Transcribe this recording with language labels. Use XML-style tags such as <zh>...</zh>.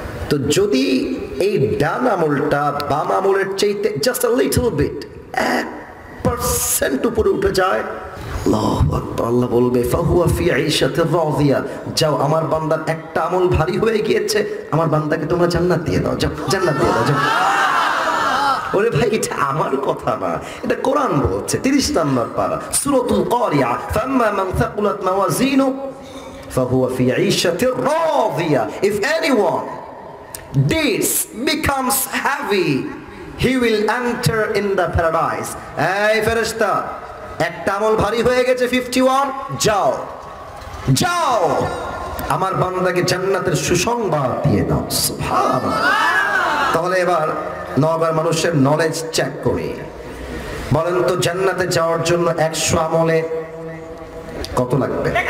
<bn>তো যদি এই ডান আমলটা বাম আমলের চাইতে</bn> <en>just a little bit</en> <bn>1% উপরে উঠে যায়, আল্লাহু আকবার, আল্লাহ বলবে</bn> <ar>ফাহুয়া ফি আইশাতির রাদিয়া,</ar> <bn>যাও আমার বান্দার একটা আমল ভারী হয়ে গিয়েছে, আমার বান্দাকে তোমরা জান্নাত দিয়ে দাও, যাও জান্নাত দিয়ে দাও, যাও। ওরে ভাই, এটা আমার কথা না, এটা কোরআন বলছে। 30 নম্বর পারা সূরাতুল কারিয়া,</bn> <ar>ফাম্মা মান থাকুলাত মাওয়াজিনু ফাহুয়া ফি আইশাতির রাদিয়া।</ar> <en>If anyone deeds becomes heavy, he will enter in the paradise.</en> <bn>এই ফেরেশতা, একটা আমল ভারী হয়ে গেছে 51, যাও যাও আমার বান্দাকে জান্নাতের সুসংবাদ দিয়ে দাও। সুবহানাল্লাহ। তাহলে এবার নওগাঁর মানুষের নলেজ চেক করি। বলেন তো জান্নাতে যাওয়ার জন্য 100 আমলে কত লাগবে?</bn>